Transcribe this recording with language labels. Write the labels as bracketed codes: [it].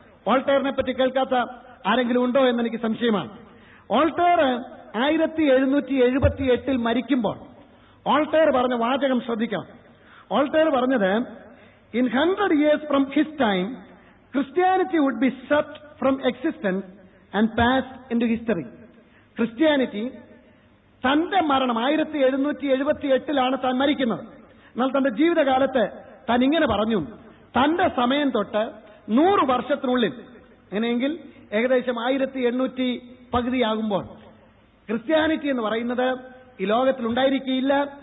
[ml] ഓൾട്ടേറിനെ പറ്റി കേൾക്കാത്ത ആരെങ്കിലും ഉണ്ടോ എന്ന് എനിക്ക് സംശയമാണ്. ഓൾട്ടേർ 1778 മരിക്കുമ്പോൾ ഓൾട്ടേർ പറഞ്ഞ വാചകം ശ്രദ്ധിക്കണം. ഓൾട്ടേർ പറഞ്ഞത്, [en] in 100 years from his time, Christianity would be swept from existence and passed into history. [ml] Christianity തന്റെ മരണം 1778 താൻ മരിക്കുന്നത്. എന്നാൽ തന്റെ ജീവിതകാലത്ത് താൻ ഇങ്ങനെ പറഞ്ഞു, തന്റെ സമയം തൊട്ട് 100 വർഷത്തിനുള്ളിൽ, അങ്ങനെയെങ്കിൽ ഏകദേശം 1800 പകുതിയാകുമ്പോൾ ക്രിസ്ത്യാനിറ്റി എന്ന് പറയുന്നത് ഈ ലോകത്തിൽ ഉണ്ടായിരിക്കില്ല.